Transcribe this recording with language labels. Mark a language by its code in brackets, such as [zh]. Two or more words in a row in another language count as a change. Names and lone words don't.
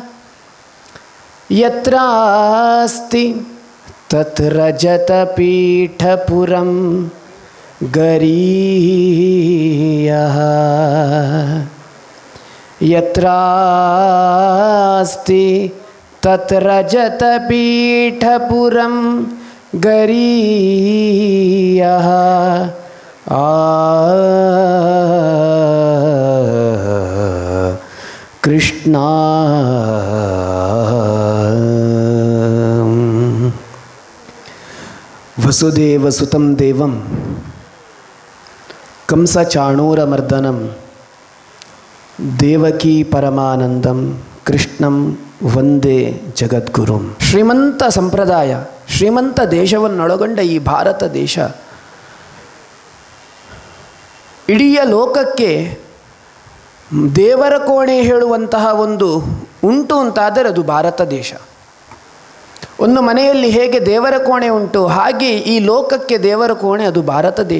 [sa] ಯತ್ರಾಸ್ತಿ ತತ್ ರಜತಪೀಠಪುರಂ ಗರೀಯಃ ಯತ್ರಾಸ್ತಿ ತತ್ ರಜತಪೀಠಪುರಂ ಗರೀಯಃ ಕೃಷ್ಣ ವಸುದೇವಸುತಂ ದೇವಂ ಕಂಸಚಾಣೂರಮರ್ದನಂ ದೇವಕೀ ಪರಮಾನಂದಂ ಕೃಷ್ಣಂ ವಂದೇ ಜಗದ್ಗುರುಂ. [kn] ಶ್ರೀಮಂತ ಸಂಪ್ರದಾಯ, ಶ್ರೀಮಂತ ದೇಶವನ್ನೊಳಗೊಂಡ ಈ ಭಾರತ ದೇಶ ಇಡೀ ಲೋಕಕ್ಕೆ ದೇವರ ಕೋಣೆ ಹೇಳುವಂತಹ ಒಂದು ಉಂಟು ಅಂತಾದರೆ ಅದು ಭಾರತ ದೇಶ. ಒಂದು ಮನೆಯಲ್ಲಿ ಹೇಗೆ ದೇವರ ಕೋಣೆ ಉಂಟು ಹಾಗೆ ಈ ಲೋಕಕ್ಕೆ ದೇವರ ಕೋಣೆ ಅದು ಭಾರತ ದೇಶ.